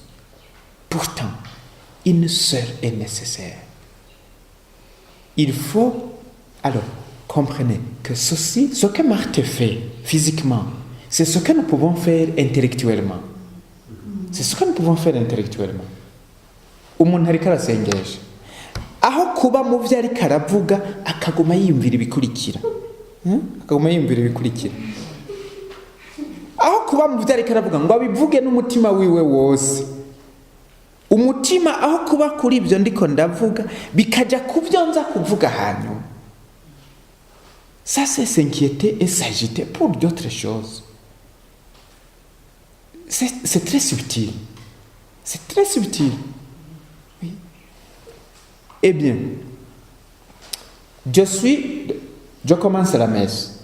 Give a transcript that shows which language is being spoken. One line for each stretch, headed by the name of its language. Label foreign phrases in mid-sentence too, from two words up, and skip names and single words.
French: Pourtant, une sœur est nécessaire. Il faut, alors, comprenez que ceci, ce que Marthe fait physiquement, c'est ce que nous pouvons faire intellectuellement. C'est ce que nous pouvons faire intellectuellement.
Rundi: Umuntu ariko arasengesha, aho kuba mu byo ariko aravuga akaguma yiyumvira ibikurikira. Akaguma yiyumvira ibikurikira. Aho kuba mu byo ariko aravuga ngo abivuge n'umutima wiwe wose. Umutima aho kuba kuri ibyo ndiko ndavuga bikajya kubyo nza kuvuga hanyuma.
French: Ça, c'est s'inquiéter et s'agiter pour d'autres choses. C'est très subtil. C'est très subtil. Oui. Eh bien, je commence la messe.